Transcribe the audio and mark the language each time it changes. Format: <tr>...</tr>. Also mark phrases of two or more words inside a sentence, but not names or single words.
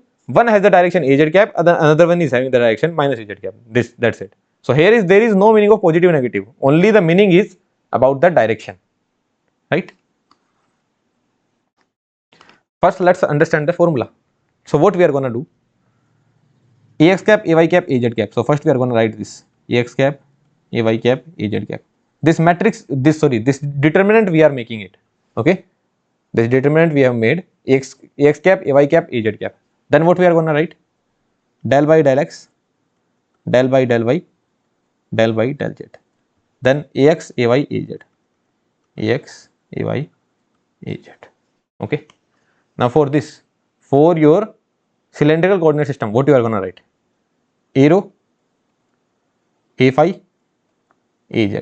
<en>One has the direction az cap, another one is having the direction minus az cap. That's it. So here there is no meaning of positive negative. Only the meaning is about the direction. Right? First let's understand the formula. So what we are gonna do? Ax cap, ay cap, az cap. So first we are gonna write this. Ax cap, ay cap, az cap. This matrix, this determinant we are making it. Okay? This determinant we have made ax cap, ay cap, az cap. Then what we are gonna write? Del by del x, del by del y, del by del z. Then ax, ay, az. Ax, ay, az. Okay. Now for this, for your cylindrical coordinate system, what you are gonna write? A rho, a phi, az.</en>